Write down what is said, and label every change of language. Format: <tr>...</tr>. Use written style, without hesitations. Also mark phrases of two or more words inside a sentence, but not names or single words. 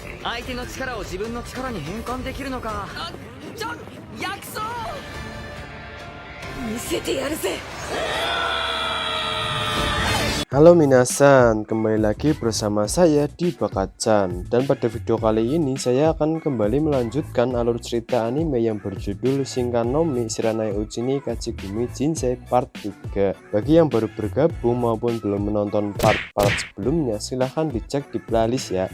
<ja>相手の力を自分の力に変換できるのか。薬草見せてやるぜ。</ja> <id>Halo minasan, kembali lagi bersama saya di Bakatchan. Dan pada video kali ini saya akan kembali melanjutkan alur cerita anime yang berjudul Shinkan no Mi Shiranai Uchi ni Kachigumi Jinsei Part 3. Bagi yang baru bergabung maupun belum menonton part-part sebelumnya, silahkan dicek di playlist ya.</id>